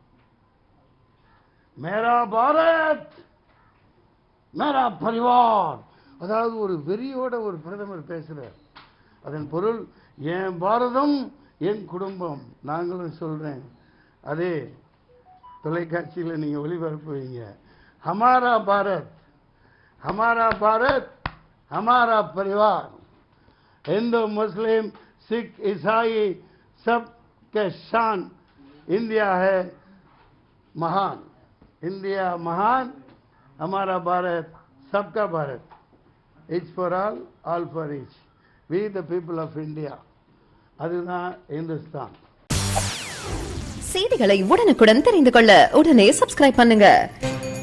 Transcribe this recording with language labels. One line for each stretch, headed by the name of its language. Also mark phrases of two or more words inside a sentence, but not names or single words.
Hindi: मेरा भारत मेरा परिवार.
Tamil: அதாவது ஒரு வெறியோட ஒரு பிரதமர் பேசுகிறார். அதன் பொருள், என் பாரதம் என் குடும்பம். நாங்களும் சொல்கிறேன், அதே தொலைக்காட்சியில் நீங்கள் ஒளிபரப்புவீங்க.
Hindi: हमारा भारत हमारा भारत हमारा परिवार. हिंदू मुस्लिम सिख ईसाई सब के शान. इंडिया है महान. इंडिया महान. हमारा भारत सबका भारत.
English: Each for all for each. We the people of India.
Tamil: அதுதான் இந்துஸ்தான். செய்திகளை உடனுக்குடன் தெரிந்து கொள்ள உடனே சப்ஸ்கிரைப் பண்ணுங்க.